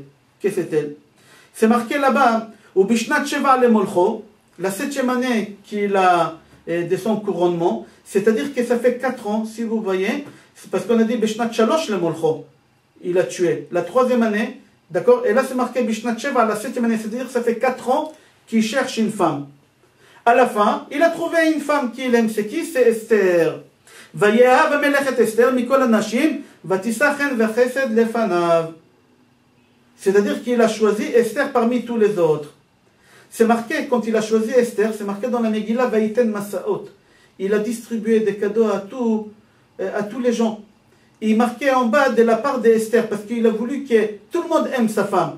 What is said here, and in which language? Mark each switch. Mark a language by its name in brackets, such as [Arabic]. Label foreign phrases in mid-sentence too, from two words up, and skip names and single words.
[French] C'est marqué là-bas, au [Hebrew] בשנת שבע למלכו, [French] la 7e année qu'il a de son couronnement, c'est-à-dire que ça fait 4 ans, si vous voyez, c'est parce qu'on a dit [Hebrew] בשנת שלוש למלכו, [French] il a tué. La 3e année, d'accord? Et là c'est marqué [Hebrew] בשנת שבע, [French] la 7e année, c'est-à-dire que ça fait 4 ans qu'il cherche une femme. À la fin, il a trouvé une femme qu'il aime, c'est qui? C'est Esther. [Hebrew] ויאהב המלך את אסתר מכל הנשים, ותישא חן וחסד לפניו. [French] C'est-à-dire qu'il a choisi Esther parmi tous les autres. C'est marqué, quand il a choisi Esther, c'est marqué dans la Megillah, [Hebrew] ויתן משאות. [French] Il a distribué des cadeaux à tous les gens. Il marquait en bas de la part d'Esther, parce qu'il a voulu que tout le monde aime sa femme.